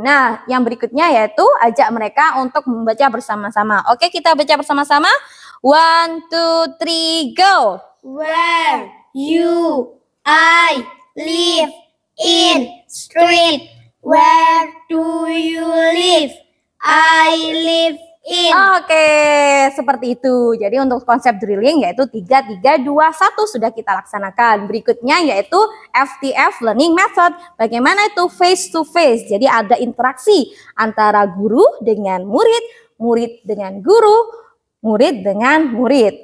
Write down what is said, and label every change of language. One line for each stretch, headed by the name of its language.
Indonesian: Nah, yang berikutnya yaitu ajak mereka untuk membaca bersama-sama. Oke, kita baca bersama-sama. 1, 2, 3, go.
English: Where you I live in street. Where do you live? I live in.
Indonesian: Oke, seperti itu. Jadi untuk konsep drilling yaitu 3, 3, 2, 1 sudah kita laksanakan. Berikutnya yaitu FTF Learning Method. Bagaimana itu face to face? Jadi ada interaksi antara guru dengan murid, murid dengan guru, murid dengan murid.